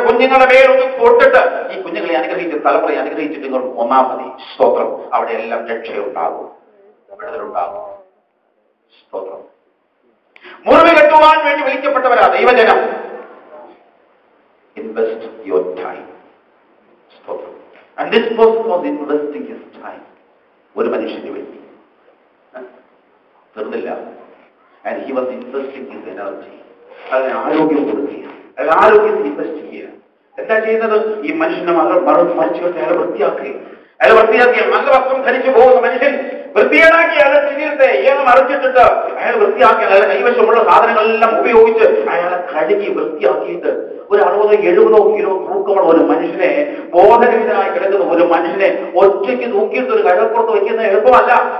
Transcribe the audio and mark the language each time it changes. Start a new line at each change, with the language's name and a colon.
Malayalam: കുഞ്ഞുങ്ങളുടെ മേലൊന്ന് തൊട്ടിട്ട് ഈ കുഞ്ഞുങ്ങളെ അനുഗ്രഹിച്ച് തലമുറയെ അനുഗ്രഹിച്ചിട്ട് നിങ്ങൾ ഒന്നാം മതി. സ്തോത്രം. അവിടെ എല്ലാം രക്ഷയുണ്ടാകും, വിടുതലുണ്ടാകും. സ്തോത്രം. മുറിവ് കെട്ടുവാൻ വേണ്ടി വിളിക്കപ്പെട്ടവരാ ദൈവജനം.
English: Invest your time. സ്തോത്രം. And this person was investing his time.
Malayalam: ഒരു മനുഷ്യന് വേണ്ടി തീർന്നില്ല.
English: And he was investing his energy.
Malayalam: അതിന് ആരോഗ്യം കൊടുക്കുക, അതിന് ആരോഗ്യത്തിൽ ഇൻവെസ്റ്റ് ചെയ്യുക. എന്താ ചെയ്യുന്നത്? ഈ മനുഷ്യനെ മറിച്ചുകൊണ്ട് അയാളെ വൃത്തിയാക്കി, അയാൾ വൃത്തിയാക്കി നല്ല വസ്ത്രം ധരിച്ചു പോകുന്ന മനുഷ്യൻ വൃത്തിയേടാക്കി അയാളുടെ ശരീരത്തെ ഇയാൾ മറിച്ചിട്ടിട്ട് അയാൾ വൃത്തിയാക്കി അയാളുടെ കൈവശമുള്ള സാധനങ്ങളെല്ലാം ഉപയോഗിച്ച് അയാളെ കഴുകി വൃത്തിയാക്കിയിട്ട് ഒരു 60-70 കിലോ തൂക്കമുള്ള ഒരു മനുഷ്യനെ, ബോധരഹിതനായി കിടക്കുന്ന ഒരു മനുഷ്യനെ ഒറ്റയ്ക്ക് തൂക്കിയിട്ട് ഒരു കഴപ്പുറത്ത് വയ്ക്കുന്നത് എളുപ്പമല്ല.